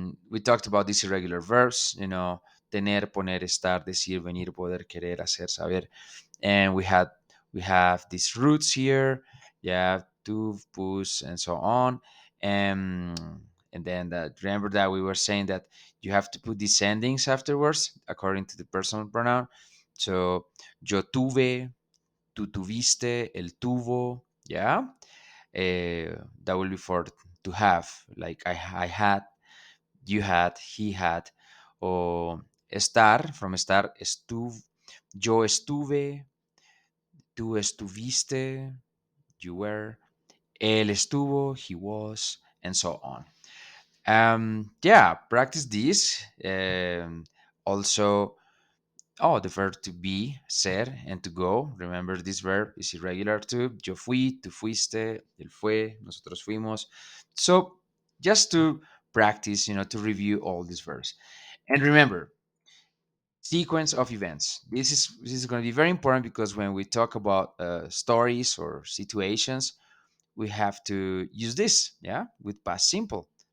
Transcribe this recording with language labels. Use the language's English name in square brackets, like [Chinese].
[English] We talked about these irregular verbs, tener, poner, estar, decir, venir, poder, querer, hacer, saber, and we have these roots here. Yeah, to, push, and so on. And then remember that we were saying that you have to put these endings afterwards according to the personal pronoun. [Spanish] So yo tuve, tú tuviste, él tuvo. [English] Yeah, that will be for to have, like I had, you had, he had. Or estar, from estar, [Spanish] yo estuve, tú estuviste, [English] you were, [Spanish] él estuvo, [English] he was, and so on. Yeah, practice this. Also, oh, the verb to be, ser, and to go. Remember, this verb is irregular too. [Spanish] Yo fui, tú fuiste, él fue, nosotros fuimos. [English] So, just to practice, to review all these verbs. And remember, sequence of events. This is going to be very important because when we talk about stories or situations, we have to use this, yeah, with past simple.